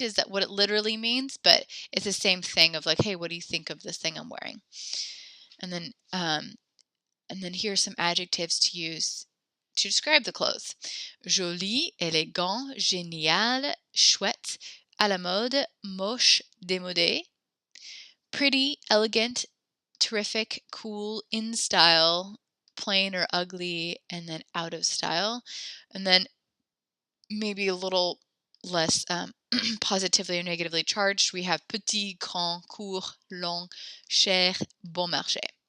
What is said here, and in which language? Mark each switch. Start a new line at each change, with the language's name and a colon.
English: Is that what it literally means? But it's the same thing of like, hey, what do you think of this thing I'm wearing? And then here are some adjectives to use to describe the clothes.
French: Joli, élégant, génial, chouette, à la mode, moche, démodé.
English: Pretty, elegant, terrific, cool, in style, plain or ugly, and then out of style. And then maybe a little less positively or negatively charged, we have
French: petit, grand, court, long, cher, bon marché.